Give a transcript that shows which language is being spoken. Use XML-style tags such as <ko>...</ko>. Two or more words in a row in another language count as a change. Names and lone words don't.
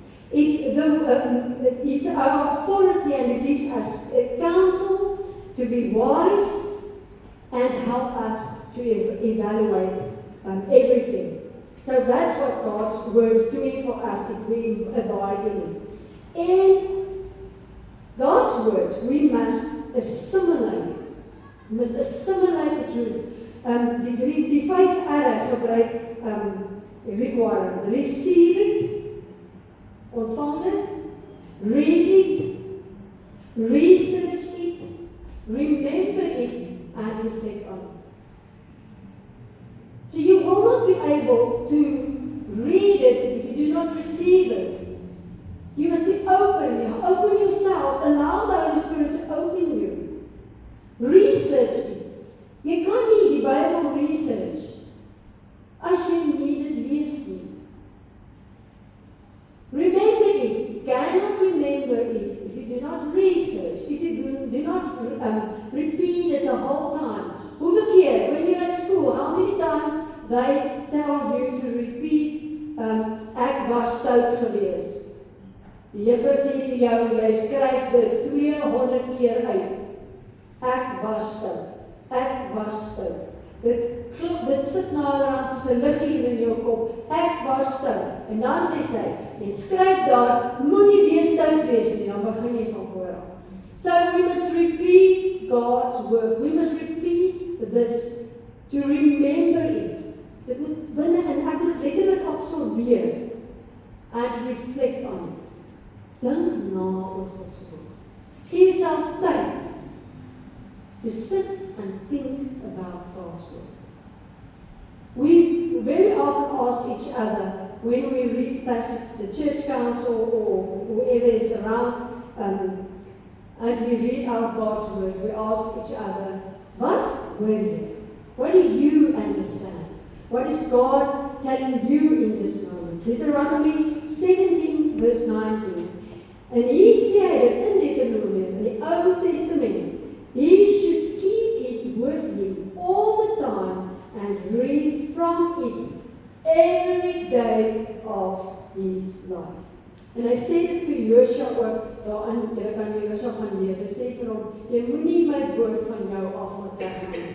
<en>It's our authority, and it gives us counsel to be wise and help us to evaluate everything. So that's what God's word is doing for us if we abide in it. In God's word, we must assimilate it. We must assimilate the truth.</en> <af>Die 5 R's gebruik require.</af> <en>Receive it,</en> <af>ontvang dit,</af> <en>read it, research it, remember it, and reflect on it. So you will not be able to read it if you do not receive it. You must be open. You open yourself. Allow the Holy Spirit to open you. Research it.</en> <af>Jy kan nie die Bybel research as jy nie dit lees nie.</af> <en>Remember it. You cannot remember it if you do not research, if you do not repeat it the whole time.</en> <af>Hoeveel keer,</af> <en>when you're at school, how many times they tell you to repeat,</en> <af>ek was stout gewees. Die juffrou sê vir jou, jy skryf dit 200 keer uit. Ek was stout. Ek was stout. Dit sit naderhand soos 'n liggie in jou kop. Ek was stout. En dan sê sy, jy skryf daar, moenie weer stout wees nie, dan begin jy van voor af.</af> <en>So we must repeat God's word. We must repeat this to remember it.</en> <af>Dit moet binne en ek moet letterlik absorbeer</af> <en>and reflect on it.</en> <af>Dink na oor God se woord. Gee jouself tyd</af> <en>to sit and think about God's word. We very often ask each other when we read passages, the church council or whoever is around, and we read out of God's word, we ask each other, what were you? What do you understand? What is God telling you in this moment? Deuteronomy 17 verse 19.</en> <af>En hier sê hy dit in Deuteronomium, in die Ou Testament.</af> <en>He should keep it with him all the time and read from it every day of his life.</en> <af>En hy sê dit vir Josua ook, daarin, jy kan Josua gaan lees, hy sê vir hom, jy moenie my woord van jou af laat weggaan nie.</af>